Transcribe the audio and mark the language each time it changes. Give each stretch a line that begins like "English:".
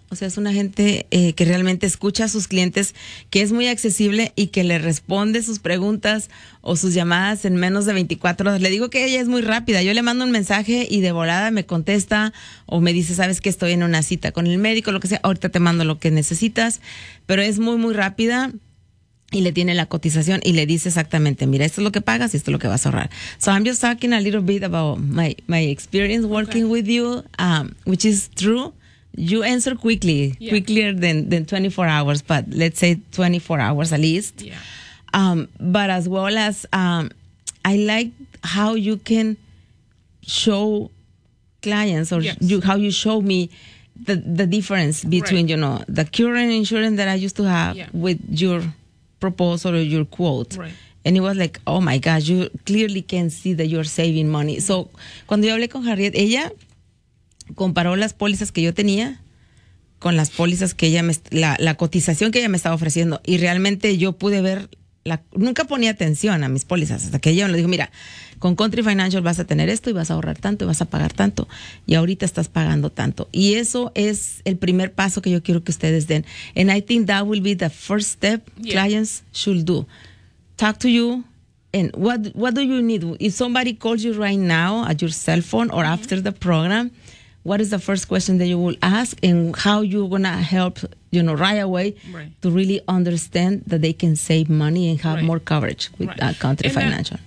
Spanish: O sea, es una gente que realmente escucha a sus clientes, que es muy accesible y que le responde sus preguntas o sus llamadas en menos de 24 horas. Le digo que ella es muy rápida. Yo le mando un mensaje y de volada me contesta o me dice, ¿sabes qué? Estoy en una cita con el médico, lo que sea. Ahorita te mando lo que necesitas. Pero es muy, muy rápida y le tiene la cotización y le dice exactamente, mira, esto es lo que pagas y esto es lo que vas a ahorrar.
English: So I'm just talking a little bit about my experience working with you, which is true. You answer quickly, quicker than 24 hours, but let's say 24 hours at least. Yeah. But as well as I like how you can show clients how you show me the difference between, you know, the current insurance that I used to have with your proposal or your quote. Right. And it was like, oh my gosh, you clearly can see that you're saving money.
Spanish: Mm-hmm. So cuando yo hablé con Harriet, ella comparó las pólizas que yo tenía con las pólizas que ella me, la cotización que ella me estaba ofreciendo. Y realmente yo pude ver, nunca ponía atención a mis pólizas hasta que ella me dijo, mira, con Country Financial vas a tener esto y vas a ahorrar tanto y vas a pagar tanto. Y ahorita estás pagando tanto. Y eso es el primer paso que yo quiero que ustedes den.
English: And I think that will be the first step clients should do. Talk to you. And what do you need? If somebody calls you right now at your cell phone or after the program, what is the first question that you will ask and how you're going to help, you know, right away to really understand that they can save money and have more coverage with Country Financial?